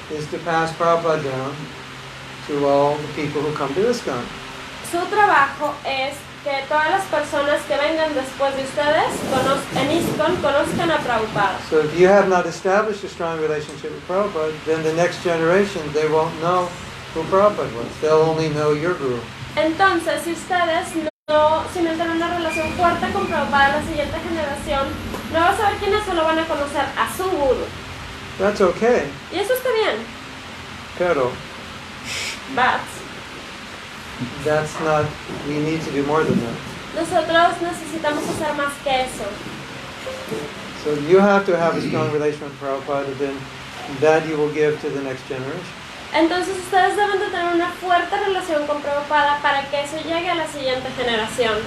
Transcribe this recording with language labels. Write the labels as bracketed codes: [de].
[en] is to pass Prabhupada down to all the people who come to ISKCON. [es] su trabajo es que todas las personas que vengan después de ustedes en ISKCON conozcan a Prabhupada. [en] So if you have not established a strong relationship with Prabhupada, then the next generation, they won't know who Prabhupada was. They'll only know your guru. [es] Entonces, si ustedes si no tienen una relación fuerte con Prabhupada, la siguiente generación no va a saber quiénes, solo van a conocer a su guru. [en] That's okay. [es] Y eso está bien. Pero [en] But that's not, we need to do more than that. [es] nosotros necesitamos hacer más que eso. [en] So you have to have a strong relation with Prabhupada, then that you will give to the next generation. [es] Entonces ustedes deben de tener una fuerte relación con Prabhupada para que eso llegue a la siguiente generación.